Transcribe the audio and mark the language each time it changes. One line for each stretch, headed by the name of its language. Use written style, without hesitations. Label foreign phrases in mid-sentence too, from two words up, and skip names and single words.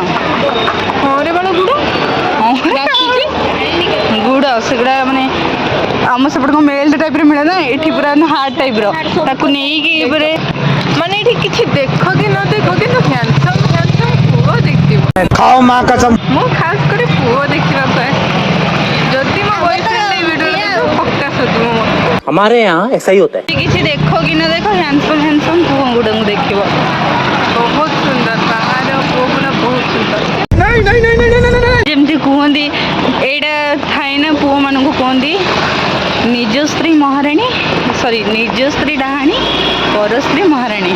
Odia: ହଁ ରେ ବାଳ ଗୁଡ଼ ନାଚୁଛି ଗୁଡ଼ ସେଗୁଡ଼ା ମାନେ ଆମ ସେପଟେ କ'ଣ ମେଲ୍ଟ ଟାଇପ୍ର ମିଳେ ନା, ଏଠି ପୁରା ହାର୍ଟ ଟାଇପ୍ର ତାକୁ ନେଇକି ପୁରା ମାନେ ଏଠି କିଛି ଦେଖ କି ନ ଦେଖ କିନ୍ତୁ ହ୍ୟାଣ୍ଡସମ୍ ପୁଅ ଦେଖିଥିବ।
Hindi: खाओ माँ कसम।
Odia: ମୁଁ ଖାସ୍ କରି ପୁଅ ଦେଖିବା ପାଇଁ। ଯଦି ମୋ ବୟଫ୍ରେଣ୍ଡ ଏଇ ଭିଡ଼ିଓଟା ଦେଖିବ ପକ୍କା ଶୋଧିବ ମୋତେ।
Hindi: हमारे यहाँ ऐसा ही होता है।
Odia: କିଛି ଦେଖ କି ନ ଦେଖ ହ୍ୟାଣ୍ଡସମ୍ ପୁଅ ଗୁଡ଼ାଙ୍କୁ ଦେଖିବ। ବହୁତ ସୁନ୍ଦର ବାହାର ପୁଅ ଗୁଡ଼ା ବହୁତ ସୁନ୍ଦର। ଯେମିତି କୁହନ୍ତି ଏଇଟା ଥାଏ ନା, ପୁଅମାନଙ୍କୁ କୁହନ୍ତି ନିଜ ସ୍ତ୍ରୀ ମହାରାଣୀ, ସରି ନିଜ ସ୍ତ୍ରୀ ଡାହାଣୀ ପର ସ୍ତ୍ରୀ ମହାରାଣୀ।